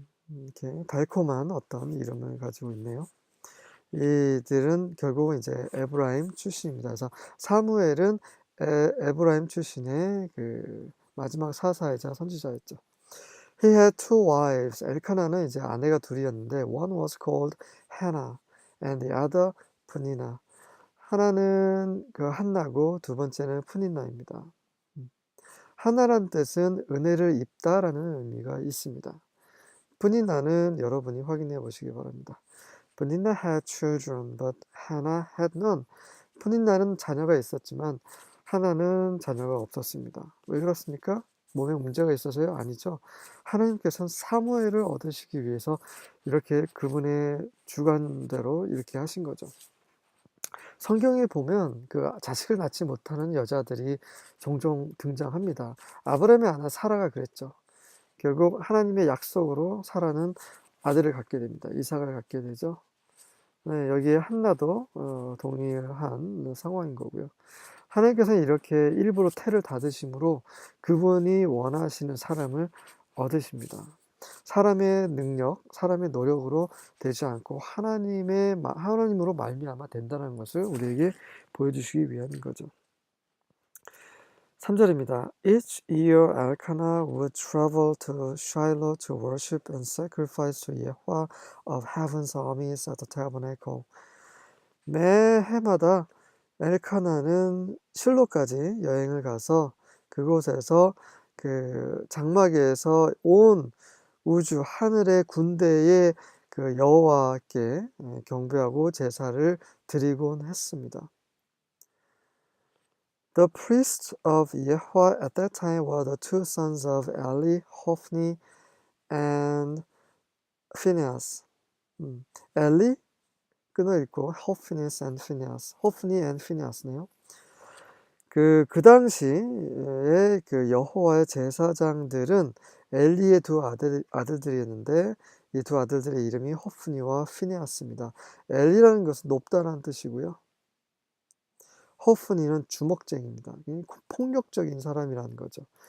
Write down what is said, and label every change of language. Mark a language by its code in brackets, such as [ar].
[ko] 이렇게 달콤한 어떤 이름을 가지고 있네요. 이들은 결국은 이제 에브라임 출신입니다. 그래서 사무엘은 에브라임 출신의 그 마지막 사사이자 선지자였죠. [en] He had two wives. [ko] 엘카나는 이제 아내가 둘이었는데 [en] one was called Hannah and the other Peninnah. [ko] 하나는 그 한나고 두 번째는 푸닌나입니다. 하나란 뜻은 은혜를 입다라는 의미가 있습니다. 푸닌나는 여러분이 확인해 보시기 바랍니다. [en] Peninnah had children, but Hannah had none. [ko] 푸닌나는 자녀가 있었지만 하나는 자녀가 없었습니다. 왜 그렇습니까? 몸에 문제가 있어서요? 아니죠. 하나님께서는 사무엘을 얻으시기 위해서 이렇게 그분의 주관대로 이렇게 하신 거죠. 성경에 보면 그 자식을 낳지 못하는 여자들이 종종 등장합니다. 아브라함의 아내 사라가 그랬죠. 결국 하나님의 약속으로 사라는 아들을 갖게 됩니다. 이삭을 갖게 되죠. 네, 여기에 한나도 동일한 상황인 거고요. 하나님께서는 이렇게 일부러 태를 닫으심으로 그분이 원하시는 사람을 얻으십니다. 사람의 능력, 사람의 노력으로 되지 않고 하나님으로 말미암아 된다는 것을 우리에게 보여주시기 위함인 거죠. 3절입니다. [en] Each year Elkanah would travel to Shiloh to worship and sacrifice to Yahweh of heaven's armies at the tabernacle. [ko] 매 해마다 엘카나는 실로까지 여행을 가서 그곳에서 그 장막에서 온 우주 하늘의 군대의 그 여호와께 경배하고 제사를 드리곤 했습니다. [en] The priests of Yahweh at that time were the two sons of Eli, Hophni and Phinehas. [ko] Eli 끊어 읽고 Hophnis and Phinehas. Hophni and Phinehas네요. 그 당시에 그 여호와의 제사장들은 엘리의 두 아들들이었는데 이 두 아들들의 이름이 호프니와 피네하스입니다. 엘리라는 것은 높다라는 뜻이고요. 호프니는 주먹쟁이입니다. 폭력적인 사람이라는 거죠.